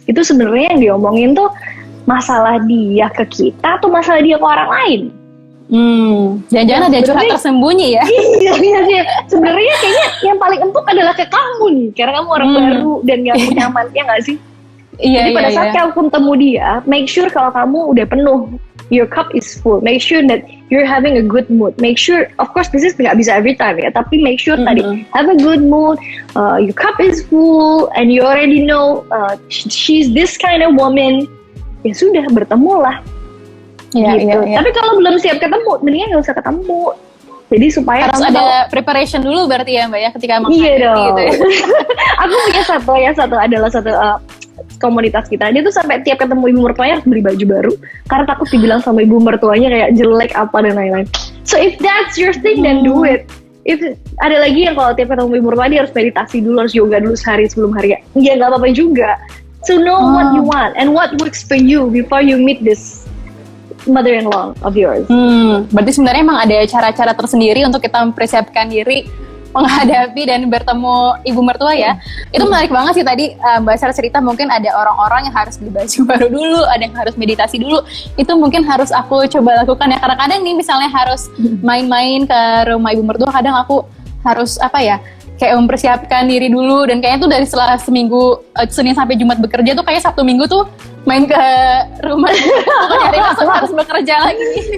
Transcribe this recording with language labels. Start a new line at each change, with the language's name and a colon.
Indonesian: Itu sebenarnya yang diomongin tuh masalah dia ke kita atau masalah dia ke orang lain. Jangan-jangan ada curhat tersembunyi ya? Iya. Sebenarnya kayaknya yang paling empuk adalah ke kamu nih, karena kamu orang baru dan gak nyaman, ya nggak sih? Jadi pada saat kamu ketemu dia, make sure kalau kamu udah penuh,
English: your cup is full. Make sure that you're having a good mood. Make sure, of course, this is
Indonesian: nggak bisa
English: every time ya, tapi make sure tadi have a good mood. Your cup is full, and you already know she's this kind of woman.
Indonesian: Ya sudah, bertemulah. Gitu. Tapi kalau belum siap ketemu, mendingan nggak usah ketemu. Jadi supaya harus ada preparation dulu berarti ya Mbak ya ketika menghadapi gitu ya. Aku punya satu komunitas kita, dia tuh sampai tiap ketemu ibu mertuanya harus beli baju baru karena takut dibilang sama ibu mertuanya kayak jelek apa dan lain-lain.
English: So if that's your thing, then do it.
Indonesian: If ada lagi yang kalau tiap ketemu ibu mertua dia harus meditasi dulu, harus yoga dulu sehari sebelum hari, ya nggak apa-apa juga.
English: So know what you want and what works for you before you meet this mother-in-law of yours.
Indonesian: Berarti sebenarnya emang ada cara-cara tersendiri untuk kita mempersiapkan diri menghadapi dan bertemu ibu mertua ya. Itu menarik banget sih tadi Mbak Sarah cerita, mungkin ada orang-orang yang harus beli baju baru dulu, ada yang harus meditasi dulu. Itu mungkin harus aku coba lakukan ya, karena kadang nih misalnya harus main-main ke rumah ibu mertua, kadang aku harus kayak mempersiapkan diri dulu, dan kayaknya tuh dari setelah seminggu Senin sampai Jumat bekerja tuh kayak Sabtu Minggu tuh main ke rumah bukan hari langsung harus bekerja lagi.